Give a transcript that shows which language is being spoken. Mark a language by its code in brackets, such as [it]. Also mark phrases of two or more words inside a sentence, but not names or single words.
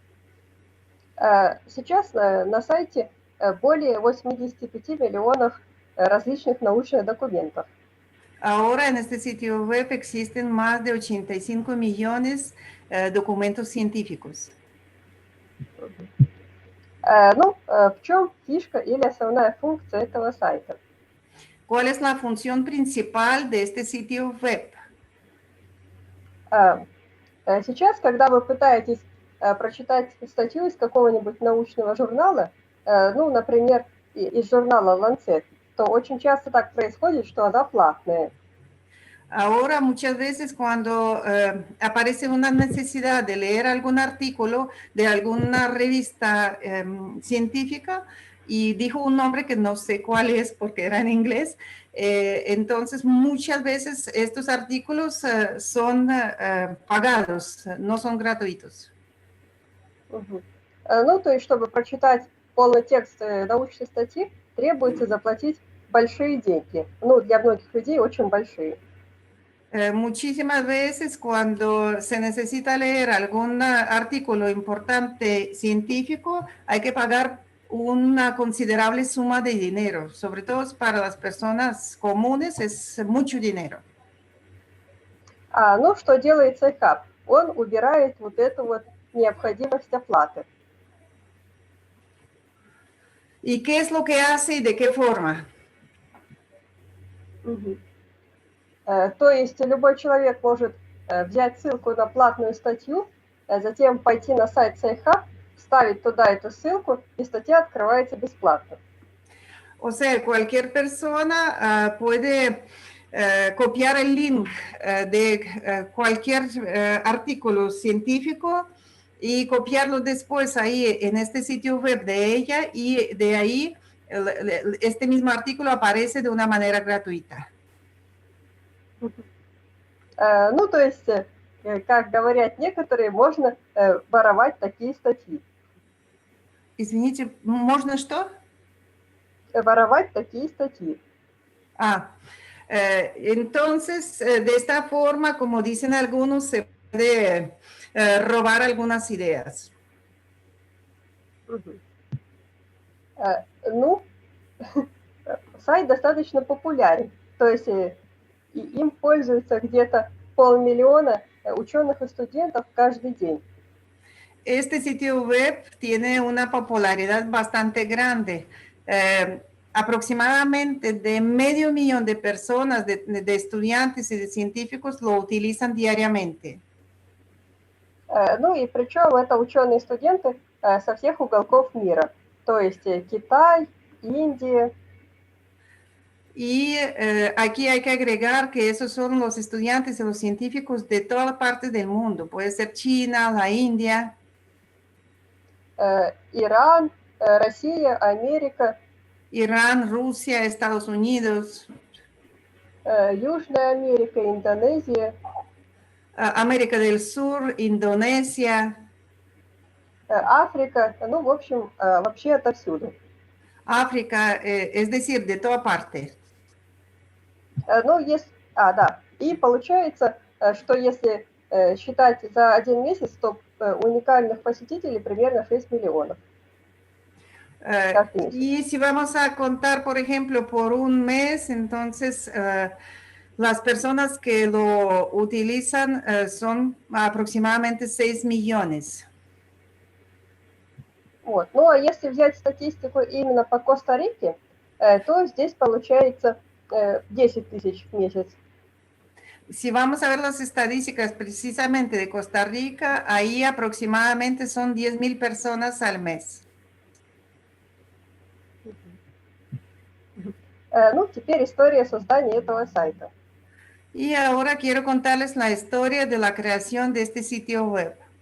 [ru] Сейчас на сайте более 85 миллионов различных научных документов. [es] Ahora en este sitio web existen más de 85 millones de documentos científicos. [ru] В чем фишка или основная функция этого сайта? [es] ¿Cuál es la función principal de este sitio web? [ru] Сейчас, когда вы пытаетесь прочитать статью из какого-нибудь научного журнала, например, из журнала Lancet, то очень часто так происходит, что она платная. [es] Ahora, muchas veces cuando aparece una necesidad de leer algún artículo de alguna revista científica y dijo un nombre que no sé cuál es porque era en inglés, entonces muchas veces estos artículos son pagados, no son gratuitos. [ru] То есть, чтобы прочитать полный текст научной статьи, требуется заплатить большие деньги. Для многих людей очень большие. [es] Muchísimas veces cuando se necesita leer algún artículo importante científico, hay que pagar una considerable suma de dinero. Sobre todo para las personas comunes es mucho dinero. [ru] Что делает SciHub? Он убирает вот эту вот необходимость оплаты. [es] ¿Y qué es lo que hace y de qué forma? [ru] То есть любой человек может взять ссылку на платную статью, затем пойти на сайт SciHub, вставить туда эту ссылку, и статья открывается бесплатно. [es] O sea, cualquier persona puede copiar el link de cualquier artículo científico y copiarlo después ahí en este sitio web de ella y de ahí este mismo artículo aparece de una manera gratuita. [ru] То есть, как говорят некоторые, можно воровать такие статьи. Извините, можно что? Воровать такие статьи. [es] Entonces, de esta forma, como dicen algunos, se puede robar algunas ideas. [ru] Ну, сайт достаточно популярен, то есть им пользуются где-то 500 000 ученых и студентов каждый день. [es] Este sitio web tiene una popularidad bastante grande. Aproximadamente de 500.000 de personas, de estudiantes y de científicos lo utilizan diariamente. [ru] Ну и причем это ученые и студенты со всех уголков мира, то есть Китай, Индия. [es] Y aquí hay que agregar que esos son los estudiantes y los científicos de todas partes del mundo. Puede ser China, la India. [ru] Иран, Россия, Америка. [es] Irán, Rusia, Estados Unidos. [ru] Южная Америка, Индонезия. [es] América del Sur, Indonesia. [ru] Африка, ну, в общем, вообще отовсюду. [es] África, es decir, de toda parte. [ru] Ну, да. И получается, что если считать за один месяц, то уникальных посетителей примерно 6 миллионов. [es] Y si vamos a contar, por ejemplo, por un mes, entonces las personas que lo utilizan son aproximadamente 6 millones. [ru] Вот. Ну, а если взять статистику именно по Коста-Рике, то здесь получается 10 тысяч в месяц. [es] Si vamos a ver las estadísticas precisamente de Costa Rica, ahí aproximadamente son 10.000 personas al mes. [ru] Ну, теперь история создания этого сайта. [es] Y ahora quiero contarles la historia de la creación de este sitio web.